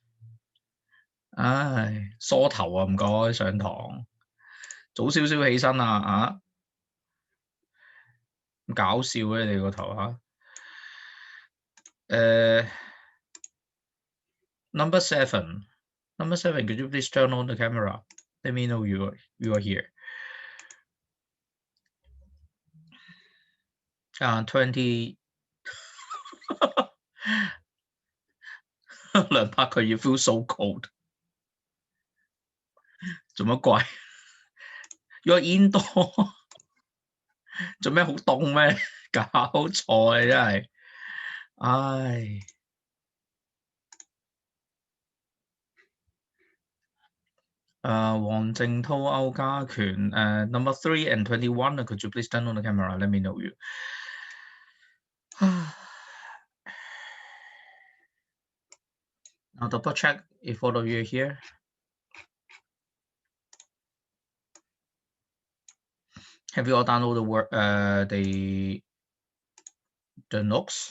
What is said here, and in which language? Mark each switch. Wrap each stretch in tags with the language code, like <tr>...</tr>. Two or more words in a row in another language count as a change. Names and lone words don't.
<yue>唉，梳頭啊，唔該，上堂早少少起身啊，咁搞笑嘅你個頭嚇。Number 7.</yue> <en>Number 7, could you please turn on the camera? Let me know you are here. 20 梁柏佢要 feel so cold.</en> <yue>做乜鬼 ？</yue> <en>You're indoor</en> <yue>做咩好凍咩？搞錯啊！真係，唉。</yue> <en>黃正滔、歐家權 ，number 3 and 21. Could you please turn on the camera? Let me know you. Now double check if all of you are here. Have you all downloaded the notes?</en>